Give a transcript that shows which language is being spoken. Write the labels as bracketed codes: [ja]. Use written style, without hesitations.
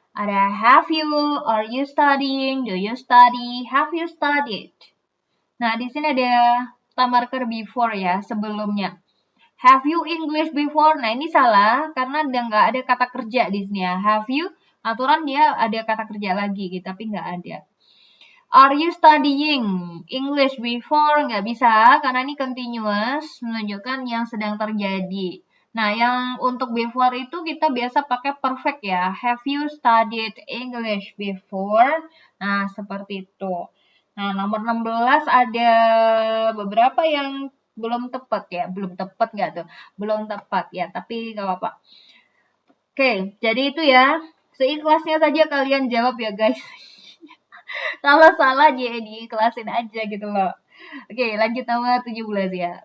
[en] Ada have you, are you studying, do you study, have you studied. [id] Nah, di sini ada time marker before ya, sebelumnya. [en] Have you English before? [id] Nah, ini salah karena nggak ada kata kerja di sini ya. Have you, aturan dia ada kata kerja lagi gitu, tapi nggak ada. [en] Are you studying English before? [id] Nggak bisa, karena ini continuous, menunjukkan yang sedang terjadi. Nah, yang untuk before itu kita biasa pakai perfect ya. [en] Have you studied English before? [id] Nah, seperti itu. Nah, nomor 16 ada beberapa yang belum tepat ya. Belum tepat nggak tuh? Belum tepat ya, tapi nggak apa-apa. Oke, jadi itu ya. Seikhlasnya saja kalian jawab ya guys. Kalau salah jadi dikelasin aja gitu loh. Oke, lanjut nomor 17 ya.